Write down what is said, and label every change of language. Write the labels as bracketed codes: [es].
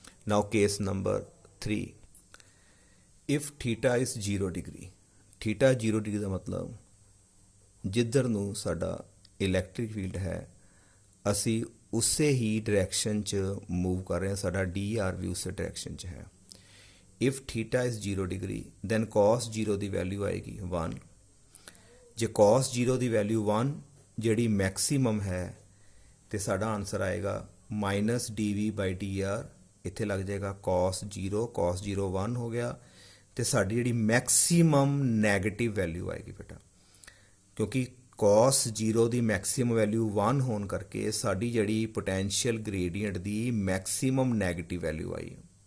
[en] Now case number 3. If theta is 0 degree, [pa] theta 0 degree ਦਾ ਮਤਲਬ ਜਿੱਧਰ ਨੂੰ ਸਾਡਾ ਇਲੈਕਟ੍ਰਿਕ ਫੀਲਡ ਹੈ ਅਸੀਂ ਉਸੇ ਹੀ ਡਾਇਰੈਕਸ਼ਨ 'ਚ ਮੂਵ ਕਰ ਰਹੇ ਹਾਂ, ਸਾਡਾ DR ਵੀ ਉਸੇ ਡਾਇਰੈਕਸ਼ਨ 'ਚ ਹੈ। [en] If theta is 0 degree, then cos 0 [pa] ਦੀ value ਆਏਗੀ 1। ਜੇ cos 0 ਦੀ ਵੈਲਿਊ 1 ਜਿਹੜੀ ਮੈਕਸੀਮਮ ਹੈ ਤੇ ਸਾਡਾ ਆਨਸਰ ਆਏਗਾ -dV/dr, ਇੱਥੇ ਲੱਗ ਜਾਏਗਾ cos 0 1 ਹੋ ਗਿਆ ਅਤੇ ਸਾਡੀ ਜਿਹੜੀ ਮੈਕਸੀਮਮ ਨੈਗੇਟਿਵ ਵੈਲਿਊ ਆਏਗੀ ਬੇਟਾ, ਕਿਉਂਕਿ cos 0 ਦੀ ਮੈਕਸੀਮਮ ਵੈਲਿਊ 1 ਹੋਣ ਕਰਕੇ ਸਾਡੀ ਜਿਹੜੀ ਪੋਟੈਂਸ਼ੀਅਲ ਗ੍ਰੇਡੀਅੰਟ ਦੀ ਮੈਕਸੀਮਮ ਨੈਗੇਟਿਵ ਵੈਲਿਊ ਆਈ।